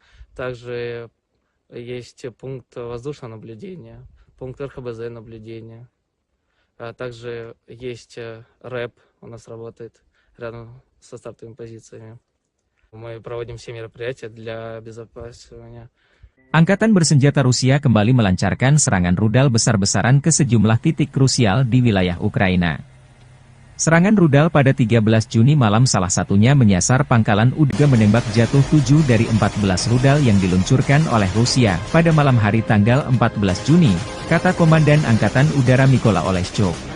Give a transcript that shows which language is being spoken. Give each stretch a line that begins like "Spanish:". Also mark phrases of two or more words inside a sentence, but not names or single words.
Russian: Также есть пункт воздушного наблюдения, пункт РХБЗ наблюдения. Также есть РЭП у нас работает рядом со стартовыми позициями. Мы проводим все мероприятия для обезопасивания.
Indonesian: Angkatan Bersenjata Rusia kembali melancarkan serangan rudal besar-besaran ke sejumlah titik krusial di wilayah Ukraina. Serangan rudal pada 13 Juni malam salah satunya menyasar pangkalan udara, menembak jatuh 7 dari 14 rudal yang diluncurkan oleh Rusia pada malam hari tanggal 14 Juni, kata Komandan Angkatan Udara Mykola Oleshchuk.